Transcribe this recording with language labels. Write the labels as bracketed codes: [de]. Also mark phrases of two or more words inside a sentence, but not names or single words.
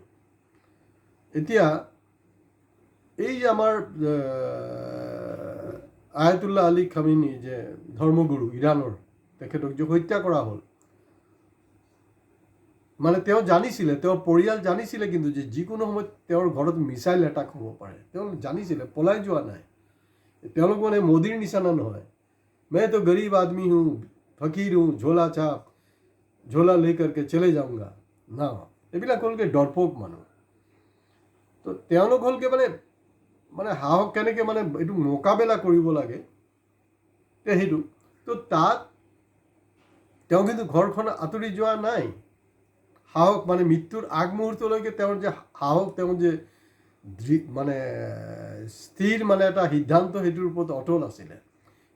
[as] এতিয়া এই যে আমাৰ আয়াতুল্লাহ আলী খামেনি, যে ধৰ্মগুৰু ইৰাণৰ, তেখেতক যে হত্যা কৰা হ'ল, তেওঁ জানিছিলে, তেওঁৰ পৰিয়াল জানিছিলে কিন্তু যে যিকোনো সময়ত তেওঁৰ ঘৰত মিছাইল এটাক হ'ব পাৰে, তেওঁ জানিছিলে, পলাই যোৱা নাই। তেওঁলোক মোদীৰ নিচিনা নহয়, [hi] मैं तो गरीब आदमी हूँ, फकीर हूँ, झोला छाप, झोला लेकर चले जाऊंगा [as] না, এইবিলাক হ'লগৈ ডৰপক মানুহ। তো তেওঁলোক হ'লগৈ সাহস কেনেকৈ এইটো মোকাবিলা কৰিব লাগে, সেইটো। তো তাত তেওঁ কিন্তু ঘৰখন আঁতৰি যোৱা নাই। সাহস মৃত্যুৰ আগমুহূৰ্তলৈকে তেওঁৰ যে সাহস, তেওঁ যে স্থিৰ এটা সিদ্ধান্ত, সেইটোৰ ওপৰত অটল আছিলে।